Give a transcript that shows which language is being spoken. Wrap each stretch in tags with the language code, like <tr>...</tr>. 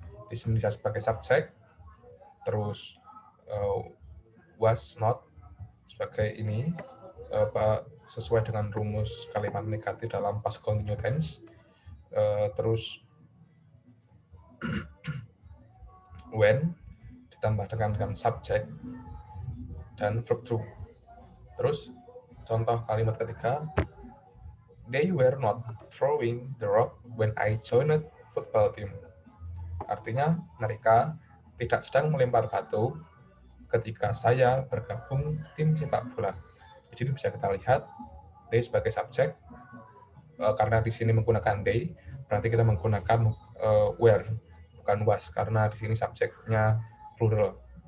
<id>Di sini Lisa sebagai subjek, terus was not sebagai ini sesuai dengan rumus kalimat negatif dalam past continuous tense. Terus when ditambah dengan subjek dan verb to.</id> <en>Terus contoh kalimat ketiga, they were not throwing the rock when I joined football team.</en> <id>Artinya mereka tidak sedang melempar batu ketika saya bergabung tim sepak bola. Di sini bisa kita lihat they sebagai subjek, karena di sini menggunakan they, berarti kita menggunakan were, bukan was, karena di sini subjeknya plural.</id>